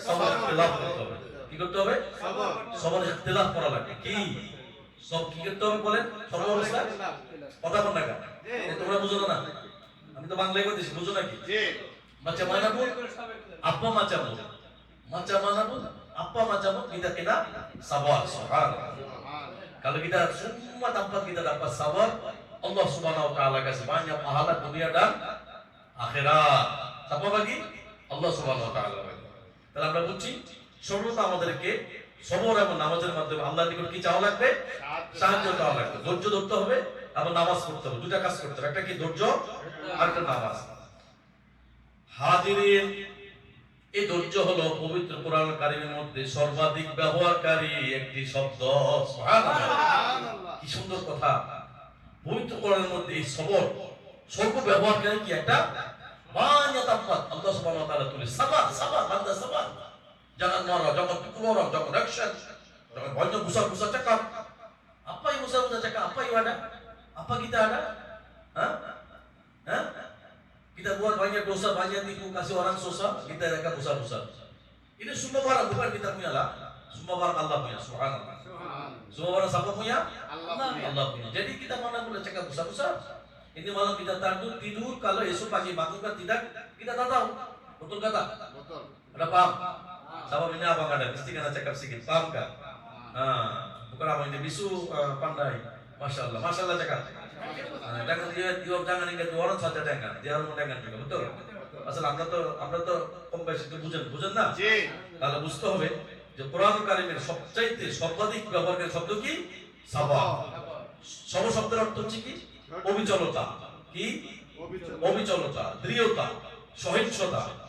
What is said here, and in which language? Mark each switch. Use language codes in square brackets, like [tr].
[bn] সবর ইখতিলাফ করতে হবে। কি করতে হবে? সবর ইখতিলাফ করা লাগবে। কি সব কি করতে হবে বলেন? সর্বাবস্থা কথা বল না কেন? তোমরা বুঝো না? আমি তো বাংলায় কইতেছি, বুঝো নাকি? জি। মাচা মানাবো আপা মাচাবো, মাচা মানাবো আপা মাচাবো [ms] kita kena sabar. Subhanallah. Kalau kita semua tanpa kita dapat sabar, Allah Subhanahu wa taala kasih banyak pahala dunia dan akhirat. Siapa bagi? Allah Subhanahu wa taala bagi. [bn] তাহলে আমরা বুঝছি সর্বদা আমাদেরকে সবর এবং নামাজের মাধ্যমে আল্লাহর নিকট কি চাওয়া লাগবে? সাহায্য চাওয়া লাগবে। ধৈর্য ধরতে হবে এবং নামাজ পড়তে হবে, দুটা কাজ করতে হবে, একটা কি ধৈর্য আর একটা নামাজ। হাজিরিন, এই ধৈর্য হলো পবিত্র কোরআন কারীমের মধ্যে সর্বাধিক ব্যবহারকারী একটি শব্দ। সুবহানাল্লাহ। কি সুন্দর কথা। পবিত্র কোরআনের মধ্যে এই সবর সর্ব ব্যবহারকারী কি একটা [ms] banyak tempat Allah Subhanahu wa taala tulis sabar, sabar, banda sabar. Jangan marah, jangan pukul orang, jangan action. Jangan banyak besar-besar cakap. Apa yang besar-besar cakap? Apa yang ada? Apa kita ada? Hah? Hah? Kita buat banyak dosa, banyak tipu, kasih orang susah, kita akan besar-besar. Ini semua barang bukan kita punya lah. Semua barang Allah punya. Subhanallah. Semua barang siapa punya? Allah punya. Jadi kita mana boleh cakap besar-besar. Ini malam kita tidur, kalau esok pagi bangun kan tidak, kita tak tahu. Betul kata? Betul. Ada paham? Sama ini apa ada? Mesti kena cakap sedikit. Paham kan? Bukan apa ini bisu pandai. Masya Allah, Masya Allah cakap. Jangan jangan ingat orang saja jangan, dia harus mendengar juga. Betul? [bn] Asal আমরা তো কম বেশি তো বুঝেন না? জি। তাহলে বুঝতে হবে যে কোরআন কারীমের সবচাইতে সর্বাধিক ব্যবহারের শব্দ কি? সাবার। সব শব্দের অর্থ হচ্ছে কি? অবিচলতা। কি? অবিচলতা, দৃঢ়তা, সহিষ্ণুতা।